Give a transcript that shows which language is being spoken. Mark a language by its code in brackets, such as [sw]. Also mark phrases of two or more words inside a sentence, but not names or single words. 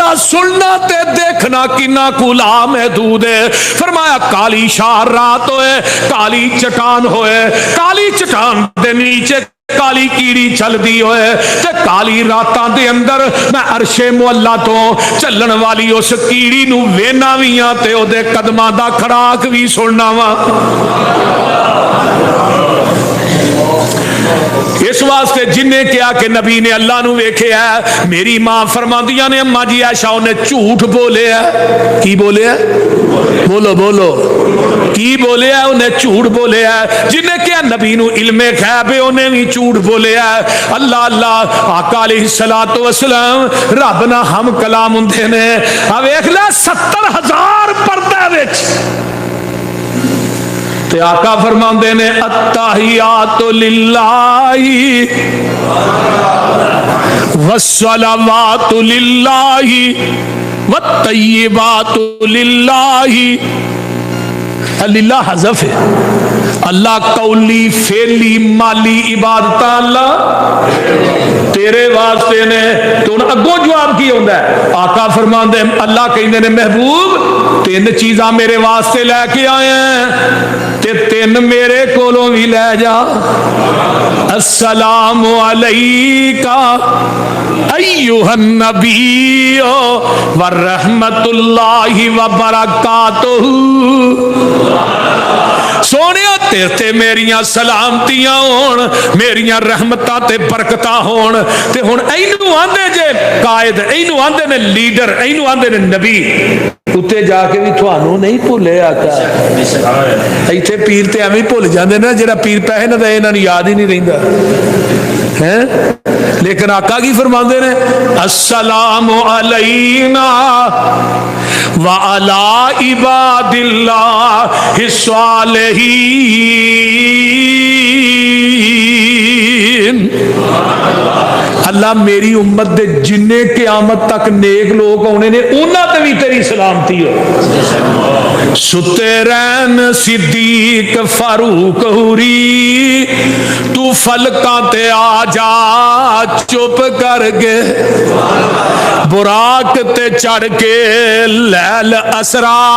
[pa] سننا تے دیکھنا کنا کلا محدود ہے. فرمایا کالی شار رات ہوئے, کالی چٹان ہوئے, کالی چٹان دے نیچے کالی کیڑی چل دی ہوئے, تے کالی راتاں دے اندر میں عرش معلا تو چلن والی اس کیڑی نو وینا ویاں تے او دے قدماں دا کھڑاک بھی سننا وا. اس واسطے جن نے کیا کہ نبی نے اللہ نو ویکھے ہے, میری ماں فرماندیاں نے اما جی عائشہ نے جھوٹ بولے ہے. کی بولے ہے؟ بولو بولو, کی بولے ہے؟ انہیں جھوٹ بولے ہے. جن نے کیا نبی نو علم غیب ہے انہیں بھی جھوٹ بولے ہے. اللہ اللہ آقا [ar] علیہ الصلوۃ والسلام [pa] رب نہ ہم کلام ہوندے نے. آ ویکھ لے 70,000 پردے وچ تے آقا فرماندے نے [ar] التحیات للہ والصلوات للہ والطیبات للہ. [pa] اللہ حذف ہے, اللہ قولی فعلی مالی عبادت اللہ تیرے واسطے نے. تو اگوں جواب کی ہوندا ہے؟ آقا فرماندے اللہ کہندے نے محبوب 3 چیزاں میرے واسطے لے کے آئے ہیں تے 3 میرے کولوں بھی لے جا. [ar] السلام علیکہ ایھا النبی ورحمۃ اللہ وبرکاتہ. [pa] سونیا تے میریاں سلامتیاں ہون, میریاں رحمتاں تے برکتاں ہون. تے ہن اینو آندے جے قائد, اینو آندے نے لیڈر, اینو آندے نے نبی. اتنے جا کے بھی تھانوں نہیں بھولے آقا. ایتھے پیر تے ایویں بھول جاندے نا, جڑا پیر پیسے نہ دے انہاں نوں یاد ہی نہیں رہندا ہیں. [ar] لیکن آقا کی فرماندے نے السلام علینا وعلی عباد اللہ الصالحین. [pa] اللہ میری امت دے جنے قیامت تک نیک لوگ ہونے نے انہاں تے بھی تیری سلامتی ہو. ستے رہن صدیق فاروق ہوری, تو فلکاں تے آ جا چپ کر کے, براق تے چڑھ کے لیل اسرا